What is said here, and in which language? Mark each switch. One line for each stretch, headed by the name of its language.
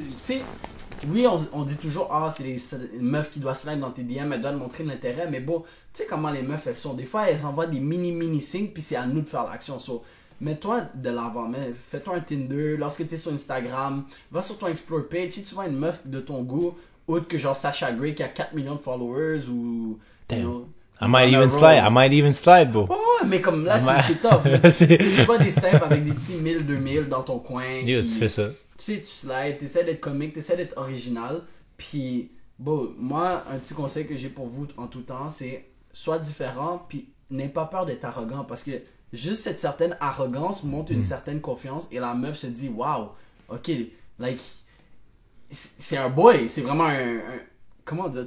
French: Tu sais, oui, on dit toujours, c'est les meufs qui doivent slide dans tes DM, elles doivent montrer de l'intérêt, mais bon, tu sais comment les meufs elles sont. Des fois, elles envoient des mini signes, puis c'est à nous de faire l'action. So, mets-toi de l'avant, fais-toi un Tinder, lorsque tu es sur Instagram, va sur ton Explore page, si tu vois une meuf de ton goût, autre que genre Sasha Grey qui a 4 millions de followers ou...
English: Damn. You know, I might even slide, bro.
French: Oh, mais comme là, Ouais. c'est top. C'est- Tu vois des steps avec des petits 1000, 2000 dans ton coin. Yo, puis tu fais ça. Tu sais, tu slides, t'essaies d'être comique, t'essaies d'être original. Puis, bon, moi, un petit conseil que j'ai pour vous en tout temps, c'est sois différent, puis n'aie pas peur d'être arrogant. Parce que juste cette certaine arrogance montre une certaine confiance et la meuf se dit, wow, ok, like, c'est un boy, c'est vraiment un comment dire?